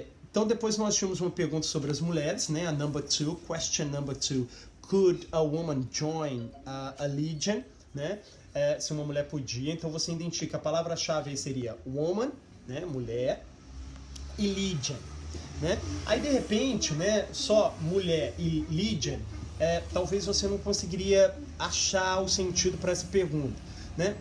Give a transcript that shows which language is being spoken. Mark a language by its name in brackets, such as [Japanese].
[Portuguese] Então depois nós tínhamos uma pergunta sobre as mulheres, né? [English] A number 2, question number 2, could a woman join a legion, né? [Portuguese] Se uma mulher podia, então você identifica a palavra-chave aí seria woman, né? Mulher, e legion, né? Aí de repente, né? Só mulher e legion, talvez você não conseguiria achar o sentido para essa pergunta, né?